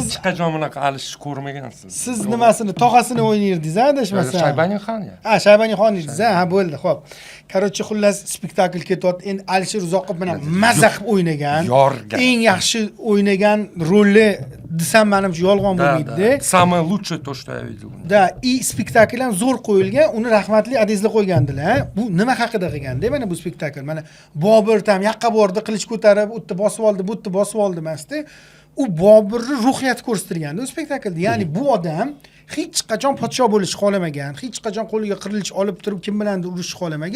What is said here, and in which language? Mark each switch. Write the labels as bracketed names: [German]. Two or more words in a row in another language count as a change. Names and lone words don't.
[Uzbek] hech qachon bunaqa Alish ko'rmagansiz. Siz nimasini, tog'asini o'ynardingiz-a, adashmasam. Shaybanixon ya. Ha, Shaybanixon edingiz, ha, bo'ldi, xo'p. Короче, xullas spektakl ketyapti. Endi Alisher Uzoqov bilan maza qilib o'ynagan. Yorgan. Eng yaxshi o'ynagan roli desam, menimcha yolg'on bo'lmaydi-da. [Russian] Самое лучшее то, что я видел. [Uzbek] Da, spektakl ham zo'r qo'yilgan. Uni rahmatli Adezli qo'ygandilar. Bu nima haqida qilganda, mana bu spektakl. Mana Bobur ham yaqqa bordi, qilich ko'tarib, u yerda bosib oldi, bu yerda bosib oldi emasdi. U Boburni ruhiyati ko'rsatilgandi u spektaklda. Ya'ni bu odam hech qachon podsho bo'lishni xohlamagan, hech qachon qo'liga qirilish olib turib kim bilan urushni xohlamagan.